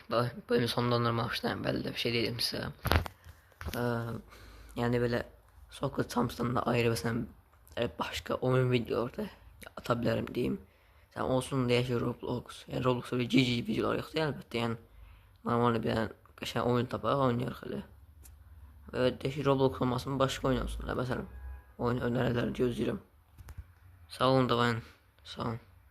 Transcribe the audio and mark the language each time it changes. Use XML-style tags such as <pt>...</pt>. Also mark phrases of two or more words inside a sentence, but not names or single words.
<tr>Bölümü sonlandırmamışdım. Belli de bir şey dedim size. Yani böyle Soccer Champions'dan da ayrı mesela başka oyun videoları atabilirim diyeyim. Sen olsun diye ki Roblox. Yani Roblox'ta bir GG videolar yoktu elbette.</tr> <az>Yani normal bir qəşəng oyun tapaq oynayırıq elə. Və deyək ki, Roblox olmasın, başqa oyun olsun. Məsələn, oyun önəriləri gözləyirəm.</az> <tr>Sağ olun da ben. Sağ olun.</tr>